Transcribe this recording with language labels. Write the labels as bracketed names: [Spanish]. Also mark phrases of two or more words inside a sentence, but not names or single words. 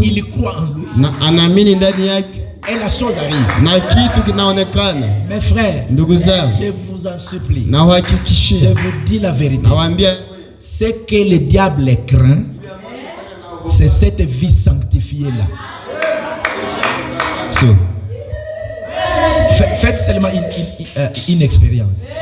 [French] il croit en lui, [Swahili] na anaamini ndani yake, [French] et la chose arrive, [Swahili] na kitu kinaonekana. [French] Mes frères, [Swahili] ndugu zangu, [French] je vous en supplie, [Swahili] na uhakikishie, [French] je vous dis la vérité, [Swahili] nawaambia, [French] ce que le diable craint, c'est cette vie sanctifiée là. So. Faites seulement une expérience.